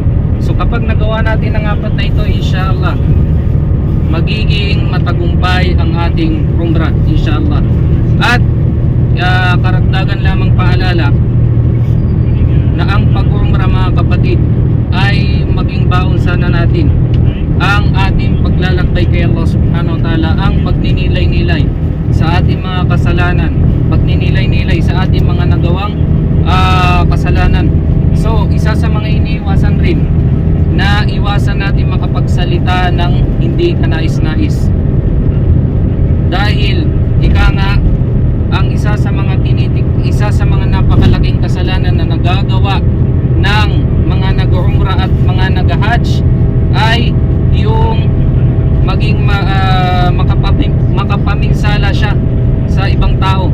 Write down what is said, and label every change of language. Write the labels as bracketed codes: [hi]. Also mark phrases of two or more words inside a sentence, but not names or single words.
[tl] So kapag nagawa natin ang 4 na ito, inshallah magiging matagumpay ang ating umrah, inshallah. At karagdagan lamang paalala na ang pag-umrah, mga kapatid, ay maging baon sana natin ang ating paglalakbay kay Allah [ar] سبحانه وتعالى, [tl] ang pagninilay-nilay sa ating mga kasalanan, pagninilay-nilay sa ating mga nagawang kasalanan. So isa sa mga iniiwasan rin na iwasan natin makapagsalita ng hindi kanais-nais. Dahil ika nga, ang isa sa mga napakalaking kasalanan na nagagawa ng mga nag-umrah at mga nag-hajj ay yung maging makapaminsala siya sa ibang tao.